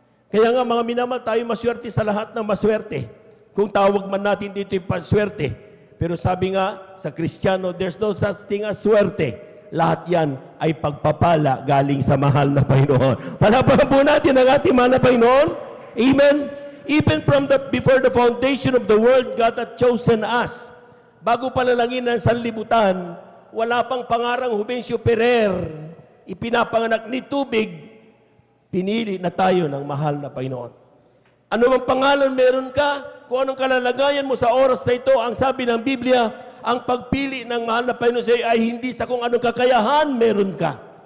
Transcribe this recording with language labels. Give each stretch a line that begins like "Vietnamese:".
Filipino: Kaya nga mga minamahal, tayo maswerte sa lahat ng maswerte. Kung tawag man natin dito yung panswerte. Pero sabi nga sa Kristiyano,
English: there's no such thing as swerte.
Filipino: Lahat yan ay pagpapala galing sa mahal na Panginoon. Palapakan po natin ang ating mahal na Panginoon. Amen?
English: Even from before the foundation of the world, God had chosen us.
Filipino: Bago palalangin ng sanlibutan, wala pang pangarang Juvencio Ferrer, ipinapanganak ni tubig, pinili na tayo ng mahal na Panginoon. Ano mang pangalan meron ka, kung anong kalalagayan mo sa oras na ito, ang sabi ng Biblia, ang pagpili ng mahal na Panginoon sa iyo ay hindi sa kung anong kakayahan meron ka.